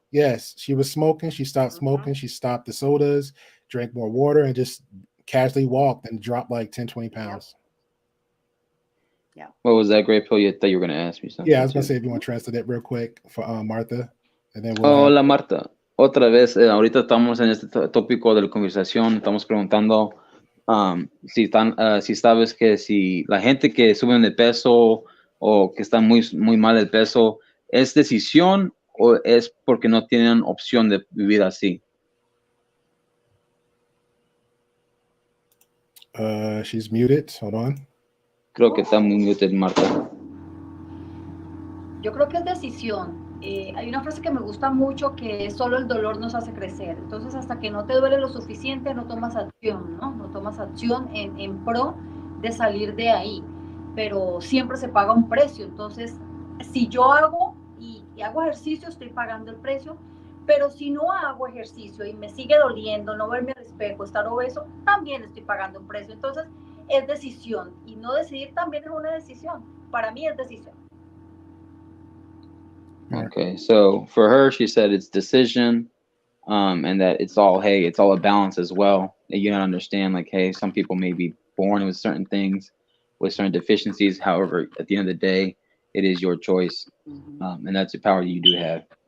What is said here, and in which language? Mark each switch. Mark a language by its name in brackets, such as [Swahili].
[English] Yes, she was smoking. She stopped smoking. She stopped the sodas, drank more water, and just casually walked and dropped like 10, 20 pounds. Yeah. What was that great pill you thought you were going to ask me something? Yeah, I was going to say, if you want to translate that real quick for Martha. And then [Spanish] Hola, Marta. Otra vez, ahorita estamos en este tópico de la conversación. Estamos preguntando si sabes que si la gente que sube de peso o que está muy, muy mal el peso, ¿es decisión o es porque no tienen opción de vivir así? [English] She's muted. Hold on. [Spanish] Creo que está muy muted, Marta. Yo creo que es decisión. Hay una frase que me gusta mucho, que es: solo el dolor nos hace crecer. Entonces, hasta que no te duele lo suficiente, no tomas acción, ¿no? No tomas acción en pro de salir de ahí. Pero siempre se paga un precio. Entonces, si yo hago y hago ejercicio, estoy pagando el precio. Pero si no hago ejercicio y me sigue doliendo, no verme al espejo, estar obeso, también estoy pagando un precio. Entonces, es decisión. Y no decidir también es una decisión. Para mí es decisión. [English] Okay, so for her, she said it's decision, and that it's all a balance as well. You don't understand, like, hey, some people may be born with certain things, with certain deficiencies. However, at the end of the day, it is your choice, and that's the power you do have.